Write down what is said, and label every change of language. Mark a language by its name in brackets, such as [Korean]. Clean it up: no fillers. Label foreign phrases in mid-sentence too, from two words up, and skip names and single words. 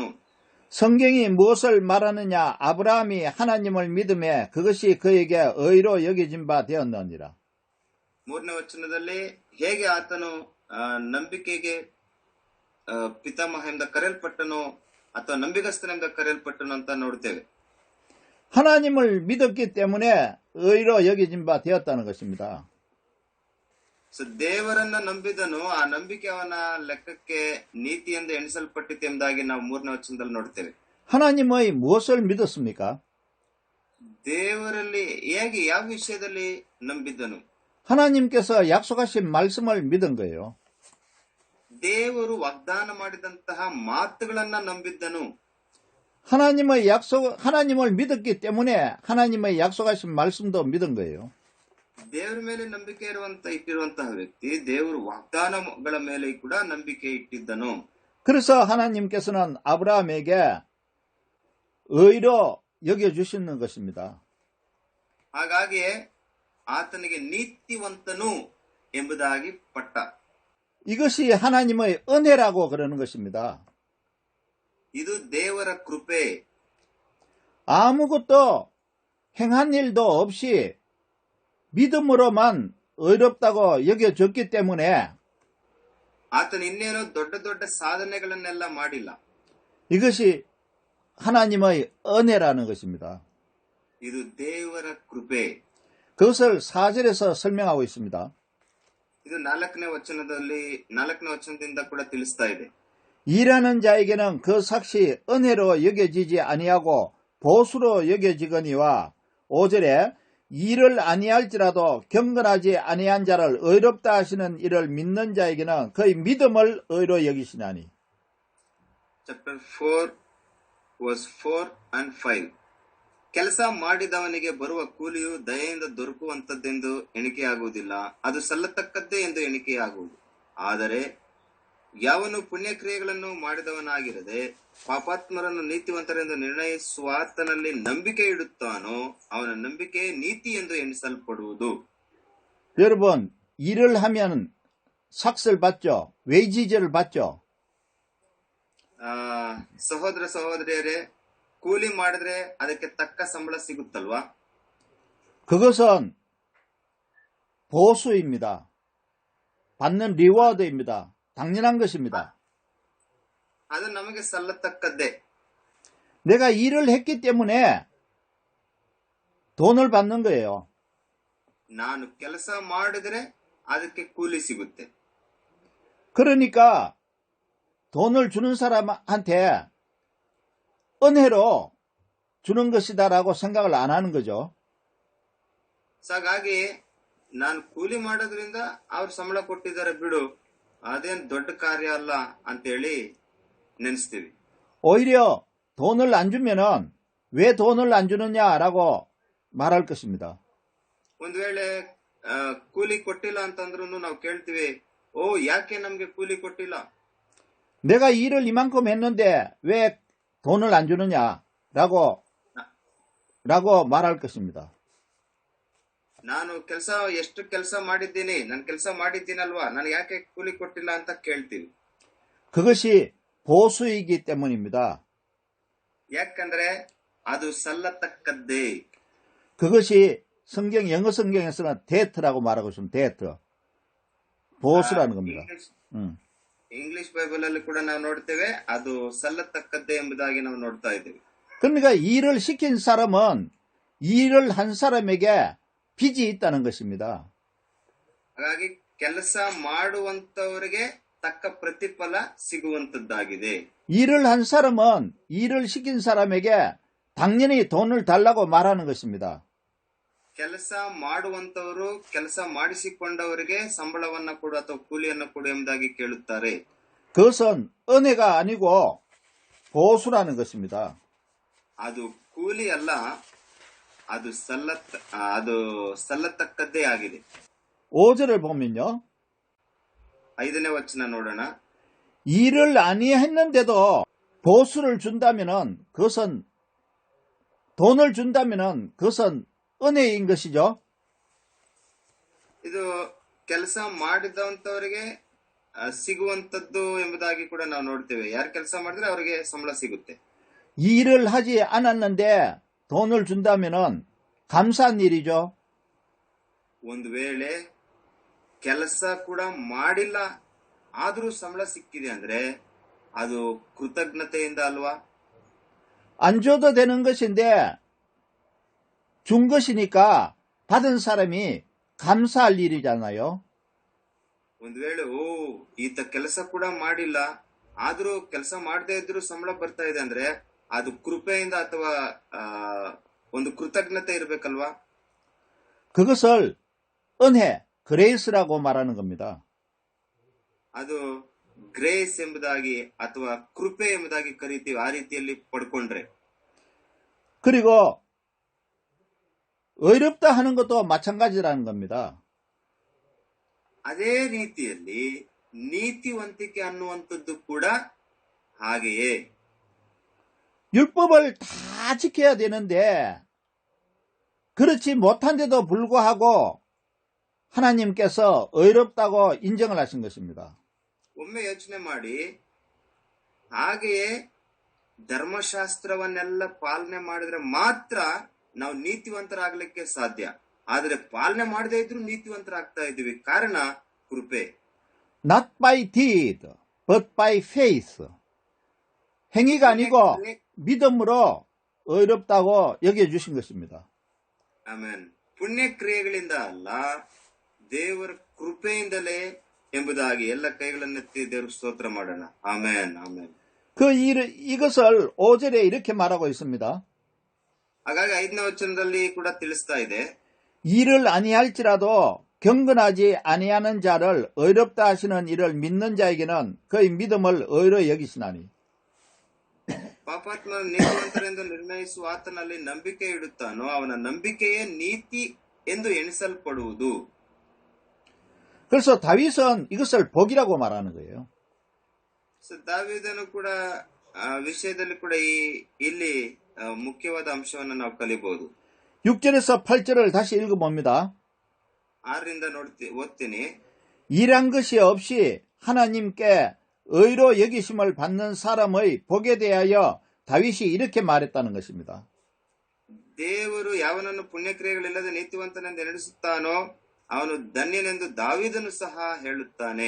[Korean] 성경이 무엇을 말하느냐? 아브라함이 하나님을 믿음에 그것이 그에게 의로 여겨진 바 되었느니라. [Kannada] 3ನೇ ವಚನದಲ್ಲಿ ಹೇಗೆ ಆತನು ನಂಬಿಕೆಗೆ ಪಿತಾಮಹ ಎಂಬುದಾಗಿ ಕರೆಯಲ್ಪಟ್ಟನು ಅಥವಾ ನಂಬಿಗಸ್ತನೆಂಬ ಕರೆಯಲ್ಪಟ್ಟನು ಅಂತ ನೋಡ್ತೇವೆ. [Korean] 하나님을 믿었기 때문에 의로 여겨진 바 되었다는 것입니다. [Kannada] ದೇವರನ್ನ ನಂಬಿದನು, ಆ ನಂಬಿಕೆ ಅವನ ಲೆಕ್ಕಕ್ಕೆ ನೀತಿಯಿಂದ ಎಣಿಸಲ್ಪಟ್ಟಿತು ಎಂಬುದಾಗಿ ನಾವು 3ನೇ ವಚನದಲ್ಲಿ ನೋಡ್ತೇವೆ. [Korean] 하나님의 무엇을 믿었습니까? [Kannada] ದೇವರಲ್ಲಿ ಹೇಗೆ ಯಾವ ವಿಷಯದಲ್ಲಿ ನಂಬಿದ್ದನು? [Korean] 하나님께서 약속하신 말씀을 믿은 거예요. [Kannada] ದೇವರು ವಾಗ್ದಾನ ಮಾಡಿದಂತಹ ಮಾತುಗಳನ್ನ ನಂಬಿದ್ದನು. [Korean] 하나님을 믿었기 때문에 하나님의 약속하신 말씀도 믿은 거예요. [Kannada] ದೇವರ ಮೇಲೆ ನಂಬಿಕೆ ಇಟ್ಟಿರುವಂತಹ ವ್ಯಕ್ತಿ ದೇವರು ವಾಗ್ದಾನಗಳ ಮೇಲೆ ಕೂಡ ನಂಬಿಕೆ ಇಟ್ಟಿದ್ದನು. [Korean] 그래서 하나님께서는 아브라함에게 의로 여겨주시는 것입니다. [Kannada] ಹಾಗಾಗಿಯೇ ಆತನಿಗೆ ನೀತಿವಂತನು ಎಂಬುದಾಗಿ ಪಟ್ಟ. [Korean] 이것이 하나님의 은혜라고 그러는 것입니다. [Kannada] ಇದು ದೇವರ ಕೃಪೆ. [Korean] 아무것도 행한 일도 없이 믿음으로만 의롭다고 여겨졌기 때문에 [Kannada] ಆತನು ಇನ್ನೇನೋ ದೊಡ್ಡ ದೊಡ್ಡ ಸಾಧನೆಗಳನ್ನೆಲ್ಲ ಮಾಡಿಲ್ಲ. [Korean] 이것이 하나님의 은혜라는 것입니다. [Kannada] ಇದು ದೇವರ ಕೃಪೆ. [Korean] 그것을 4절에서 설명하고 있습니다. [Kannada] ಇದು 4ನೇ ವಚನದಿಂದ ಕೂಡ ತಿಳಿಸ್ತಾ ಇದೆ. [Korean] 일하는 자에게는 그 삭시 은혜로 여겨지지 아니하고 보수로 여겨지거니와 5절에 일을 아니할지라도 경건하지 아니한 자를 의롭다 하시는 이를 믿는 자에게는 그의 믿음을 의로 여기시나니. [English] Chapter 4 verse 4 and 5. [Kannada] ಕೆಲಸ ಮಾಡಿದವನಿಗೆ ಬರುವ ಕೂಲಿಯು ದಯೆಯಿಂದ ದೊರಕುವಂತದ್ದೆಂದು ಎಣಿಕೆಯಾಗುವುದಿಲ್ಲ, ಅದು ಸಲ್ಲತಕ್ಕದ್ದೇ ಎಂದು ಎಣಿಕೆಯಾಗುವುದು. ಆದರೆ ಯಾವನು ಪುಣ್ಯಕ್ರಿಯೆಗಳನ್ನು ಮಾಡಿದವನಾಗಿರದೆ ಪಾಪಾತ್ಮರನ್ನು ನೀತಿವಂತರೆಂದು ನಿರ್ಣಯಿಸುವಾತನಲ್ಲಿ ನಂಬಿಕೆ ಇಡುತ್ತಾನೋ ಅವನ ನಂಬಿಕೆ ನೀತಿ ಎಂದು ಎಣಿಸಲ್ಪಡುವುದು. [Korean] 여러분, 일을 하면 삭스를 받죠. 웨이지제를 받죠. [Kannada] ಸಹೋದರ ಸಹೋದರಿಯರೇ, ಕೂಲಿ ಮಾಡಿದ್ರೆ ಅದಕ್ಕೆ ತಕ್ಕ ಸಂಬಳ ಸಿಗುತ್ತಲ್ವಾ? [Korean] 그것은 보수입니다. 받는 리워드입니다. 당연한 것입니다. [Kannada] ಅದು ನಮಗೆ ಸಲ್ಲತಕ್ಕದ್ದೇ. [Korean] 내가 일을 했기 때문에 돈을 받는 거예요. [Kannada] ನಾನು ಕೆಲಸ ಮಾಡಿದ್ರೆ ಅದಕ್ಕೆ ಕೂಲಿ ಸಿಗುತ್ತೆ. [Korean] 그러니까 돈을 주는 사람한테 은혜로 주는 것이다라고 생각을 안 하는 거죠. [Kannada] ಹಾಗಾಗಿ ನಾನು ಕೂಲಿ ಮಾಡೋದ್ರಿಂದ ಅವ್ರು ಸಂಬಳ ಕೊಟ್ಟಿದ್ದಾರೆ ಬಿಡು, ಅದೇನ್ ದೊಡ್ಡ ಕಾರ್ಯ ಅಲ್ಲ ಅಂತೇಳಿ ನೆನೆಸ್ತೀವಿ. [Korean] 오히려 돈을 안 주면은 왜 돈을 안 주느냐라고 말할 것입니다. [Kannada] ಒಂದ್ ವೇಳೆ ಕೂಲಿ ಕೊಟ್ಟಿಲ್ಲ ಅಂತಂದ್ರೂ ನಾವು ಕೇಳ್ತೀವಿ, ಓ ಯಾಕೆ ನಮ್ಗೆ ಕೂಲಿ ಕೊಟ್ಟಿಲ್ಲ? [Korean] 내가 일을 이만큼 했는데 왜 돈을 안 주느냐라고 말할 것입니다. [Kannada] ನಾನು ಎಷ್ಟು ಕೆಲಸ ಮಾಡಿದ್ದೀನಿ, ನಾನು ಕೆಲಸ ಮಾಡಿದ್ದೀನಲ್ವಾ, ನನಗೆ ಯಾಕೆ ಕೂಲಿ ಕೊಟ್ಟಿಲ್ಲ ಅಂತ ಕೇಳ್ತೀವಿ. [Korean] 그것이 보수이기 때문입니다. [Kannada] ಯಾಕಂದ್ರೆ ಅದು ಸಲ್ಲತಕ್ಕದ್ದೇ. [Korean] 그것이 영어 성경에서는 데트라고 말하고 있습니다. 데트. 보수라는 겁니다. [English] English Bible [Kannada] ಅಲ್ಲಿ ಕೂಡ ನಾವು ನೋಡ್ತೇವೆ, ಅದು ಸಲ್ಲತಕ್ಕದ್ದೇ ಎಂಬುದಾಗಿ ನಾವು ನೋಡ್ತಾ ಇದ್ದೇವೆ. [Korean] 그러니까 일을 시킨 사람은 일을 한 사람에게 빚이 있다는 것입니다. [Kannada] ಹಾಗಾಗಿ ಕೆಲಸ ಮಾಡುವಂತವರಿಗೆ ತಕ್ಕ ಪ್ರತಿಫಲ ಸಿಗುವಂತದ್ದಾಗಿದೆ. [Korean] 일을 한 사람은 일을 시킨 사람에게 당연히 돈을 달라고 말하는 것입니다. [Kannada] ಕೆಲಸ ಮಾಡುವಂತವರು ಕೆಲಸ ಮಾಡಿಸಿಕೊಂಡವರಿಗೆ ಸಂಬಳವನ್ನ ಕೊಡು ಅಥವಾ ಕೂಲಿಯನ್ನ ಕೊಡು ಎಂಬುದಾಗಿ ಕೇಳುತ್ತಾರೆ. [Korean] 그것은 은혜가 아니고 보수라는 것입니다. [Kannada] ಅದು ಕೂಲಿ ಅಲ್ಲ, ಅದು ಸಲ್ಲತಕ್ಕದ್ದೇ ಆಗಿದೆ. [Korean] 5절을 보면요. [Kannada] 5ನೇ ವಚನ ನೋಡೋಣ. [Korean] 일을 아니했는데도 보수를 준다면은 그것은 돈을 준다면은 그것은 은혜인 것이죠. [Kannada] ಇದು ಕೆಲಸ ಮಾಡಿದಂತವರಿಗೆ ಸಿಗುವಂತದ್ದು ಎಂಬುದಾಗಿ ಕೂಡ ನಾವು ನೋಡ್ತೇವೆ. ಯಾರು ಕೆಲಸ ಮಾಡಿದ್ರೆ ಅವರಿಗೆ ಸಂಬಳ ಸಿಗುತ್ತೆ. [Korean] 일을 하지 않았는데 돈을 준다면은 감사한 일이죠. [Kannada] ಒಂದು ವೇಳೆ ಕೆಲಸ ಕೂಡ ಮಾಡಿಲ್ಲ ಆದ್ರೂ ಸಂಬಳ ಸಿಕ್ಕಿದೆ ಅಂದ್ರೆ ಅದು ಕೃತಜ್ಞತೆಯಿಂದ ಅಲ್ವಾ? [Korean] 안 줘도 되는 것인데 준 것이니까 받은 사람이 감사할 일이잖아요. [Kannada] ಒಂದು ವೇಳೆ ಈತ ಕೆಲಸ ಕೂಡ ಮಾಡಿಲ್ಲ ಆದ್ರೂ ಕೆಲಸ ಮಾಡದೇ ಇದ್ರೂ ಸಂಬಳ ಬರ್ತಾ ಇದೆ ಅಂದ್ರೆ ಅದು ಕೃಪೆಯಿಂದ ಅಥವಾ ಒಂದು ಕೃತಜ್ಞತೆ ಇರಬೇಕಲ್ವಾ? [Korean] 그것을 은혜, 그레이스라고 말하는 겁니다. [Kannada] ಅದು ಗ್ರೇಸ್ ಎಂಬುದಾಗಿ ಅಥವಾ ಕೃಪೆ ಎಂಬುದಾಗಿ ಕರೀತೀವಿ. ಆ ರೀತಿಯಲ್ಲಿ ಪಡ್ಕೊಂಡ್ರೆ. [Korean] 그리고 의롭다 하는 것도 마찬가지라는 겁니다. [Kannada] ಅದೇ ರೀತಿಯಲ್ಲಿ ನೀತಿವಂತಿಕೆ ಅನ್ನುವಂಥದ್ದು ಕೂಡ ಹಾಗೆಯೇ. [Korean] 율법을 다 지켜야 되는데 그렇지 못한데도 불구하고 하나님께서 의롭다고 인정을 하신 것입니다. [Kannada] ಒಮ್ಮೆ ಯೋಚನೆ ಮಾಡಿ, ಹಾಗೆಯೇ ಧರ್ಮಶಾಸ್ತ್ರವನ್ನೆಲ್ಲ ಪಾಲನೆ ಮಾಡಿದ್ರೆ ಮಾತ್ರ ನಾವು ನೀತಿವಂತರಾಗಲಿಕ್ಕೆ ಸಾಧ್ಯ. ಆದ್ರೆ ಪಾಲನೆ ಮಾಡದೇ ಇದ್ರೂ ನೀತಿವಂತರಾಗ್ತಾ ಇದ್ದೀವಿ. ಕಾರಣ ಕೃಪೆ. [English] Not by deed, but by faith. [Korean] 행위가 아니고 믿음으로 의롭다고 여겨주신 것입니다. [Kannada] ಆಮೇನ್. ಪುಣ್ಯ ಕ್ರಿಯೆಗಳಿಂದ ಅಲ್ಲ, ದೇವರ ಕೃಪೆಯಿಂದಲೇ ಎಂಬುದಾಗಿ ಎಲ್ಲ ಕೈಗಳನ್ನೆತ್ತಿ ದೇವರು ಸ್ತೋತ್ರ ಮಾಡೋಣ. ಆಮೇನ್, ಆಮೇನ್. [Korean] 이것을 5절에 이렇게 말하고 있습니다. [Kannada] ಹಾಗಾಗಿ 5ನೇ ವಚನದಲ್ಲಿ ಕೂಡ ತಿಳಿಸ್ತಾ ಇದೆ. [Korean] 일을 아니할지라도 경건하지 아니하는 자를 의롭다 하시는 이를 믿는 자에게는 그의 믿음을 의로 여기시나니. [Kannada] ಪಾಪಾತ್ಮ ನೀತಿವಂತರೆಂದು ನಿರ್ಣಯಿಸುವ ಆತನಲ್ಲಿ ನಂಬಿಕೆ ಇಡುತ್ತಾನೋ ಅವನ ನಂಬಿಕೆಯೇ ನೀತಿ ಎಂದು ಎಣಿಸಲ್ಪಡುವುದು. [Korean] 그래서 다윗은 이것을 복이라고 말하는 거예요. [Kannada] ದಾವೀದನು ಕೂಡ ವಿಷಯದಲ್ಲಿ ಕೂಡ ಇಲ್ಲಿ ಮುಖ್ಯವಾದ ಅಂಶವನ್ನು ನಾವು ಕಲಿಬಹುದು. [Korean] 6절에서 8절을 다시 읽어봅니다. [Kannada] 6ರಿಂದ ಓದ್ತೀನಿ. [Korean] 일한 것이 없이 하나님께 의로 여기심을 받는 사람의 복에 대하여 다윗이 이렇게 말했다는 것입니다. [Kannada] ದೇವರು ಯಾವನನ್ನು ಪುಣ್ಯಕ್ರಿಯೆಗಳಿಲ್ಲದೆ ನೀತಿವಂತನೆಂದು ಎಣಿಸುತ್ತಾನೋ ಅವನು ಧನ್ಯನೆಂದು ದಾವೀದನು ಸಹ ಹೇಳುತ್ತಾನೆ.